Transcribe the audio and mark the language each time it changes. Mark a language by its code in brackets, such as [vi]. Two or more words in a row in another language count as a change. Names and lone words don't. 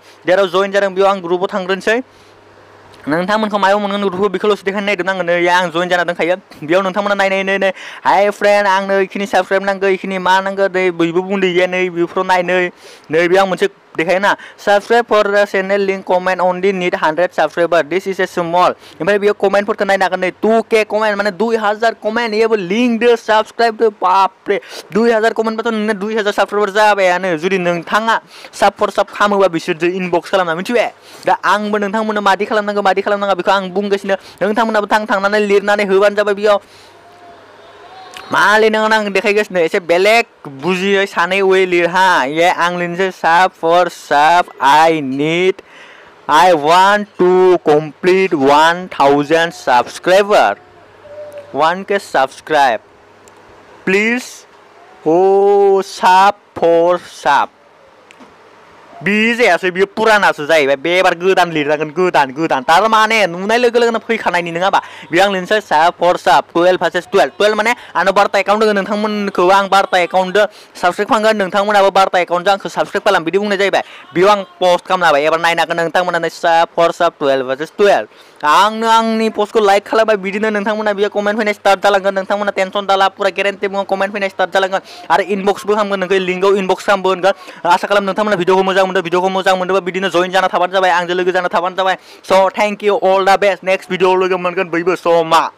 [brx] जेराव जइन जादों बेयाव आं ग्रुपआव थांग्रोनोसै नोंथांमोनखौ मायाव मोनगोन ग्रुपखौ बेखौल'सो देखायनो नागिरदों आङो नै आं जइन जाना दंखायो बेयाव नोंथांमोना नाय [en] hi friend [brx] आंनो इखिनि साबस्क्राइब नांगौ इखिनि मा नांगौ नै बयबो बुंदो गैया नै बेफोराव नाय नै बेयाव मोनसे देखायोना [en] subscribe for the channel link comment only need 100 subscriber this is a small [brx] ओमफ्राय बेयाव कमेन्टफोरखौ नायनो हागोन नै 2K कमेन्ट माने 2000 कमेन्ट येबो लिंक दो साबस्क्राइब दो बाप रे 2000 कमेन्टबाथ' नोंना 2000 साबस्क्राइबार जाबायानो जुदि नोंथाङा [en] sub for sub [brx] खालामोबा बिसोरजों इनबक्स खालामना मिथिबाय दा आंबो नोंथांमोननो मादि खालामनाङा बेखौ आं बुंगासिनो नोंथांमोनाबो थांनानै लिरनानै होबानो जाबाय बेयाव मा लिरनांगोन आं देखायगासिनो एसे बेलेग बुजियै सानै वे लिरहा ये आं लिरनोसै [en] sub for sub I want to complete 1000 subscriber 1K subscribe please oh sub for sub [brx] बे जायासै बेयो पुरानासो जाहैबाय बे एबार गोदान लिरनांगोन गोदान तारमाने नुनाय लोगो लोगोनो फैखानायनि नङाबा बेयाव आं लिरनोसै [en] sub for sub 12 versus 12 [brx] माने आंनाव बार्ता एकाउन्ट दङ नोंथांमोनखौ आं बार्ता एकाउन्टजों साबस्क्राइब खालामगोन नोंथांमोनाबो बार्ता एकाउन्टजों आंखौ साबस्क्राइब खालाम बिदि बुंनाय जाहैबाय बेयाव आं पस्ट खालामना होबाय एबार नायनो हागोन नोंथांमोना [en] sub for sub 12 versus 12 [brx] आंनो आंनि पस्टखौ लाइक खालामबाय बिदिनो नोंथांमोना बेयाव कमेन्ट फैनाय स्टार्ट जालांगोन नोंथांमोना टेनसन दाला पुरा गेरेन्टि बुङो कमेन्ट फैनाय स्टार्ट जालांगोन आरो इनबक्सबो खालामगोन नोंखौ लिंकआव इनबक्स खालामगोन आसा खालाम नोंथांमोना भिडिअखौ मोजां मोनदोंबा बिदिनो जइन जाना थाबानो जाबाय आंजों लोगो जाना थाबानो जाबाय स' [en] thank you all the best next video [brx] लोगो मोनगोन बयबो स' मा